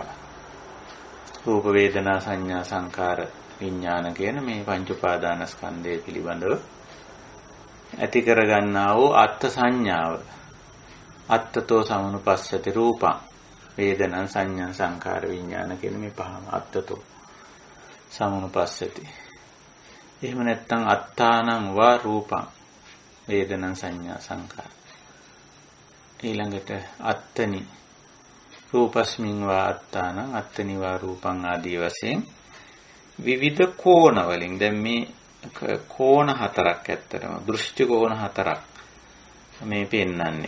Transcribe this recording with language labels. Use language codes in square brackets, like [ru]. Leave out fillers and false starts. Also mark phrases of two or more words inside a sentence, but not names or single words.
[si] රූප වේදනා සංඥා සංකාර විඥාන කියන මේ පංච උපාදානස්කන්ධය පිළිබඳව ඇති කරගන්නා වූ අත්ත් සංඥාව. [pi] අත්තතෝ සමුනුපස්සති රූපං වේදනං සංඥා සංකාර විඥාන [si] කියන මේ පහම [pi] අත්තතෝ සමුනුපස්සති. [si] එහෙම නැත්නම් [pi] අත්තානං වා රූපං වේදනං සංඥා සංකාර. [si] ඊළඟට [pi] අත්තනි රූපස්මින් වා අත්තානං අත්තනි වා රූපං [si] ආදී වශයෙන් විවිධ කෝණ වලින් දැන් මේ කෝණ හතරක් ඇත්තටම දෘෂ්ටි කෝණ හතරක් මේ පෙන්වන්නේ.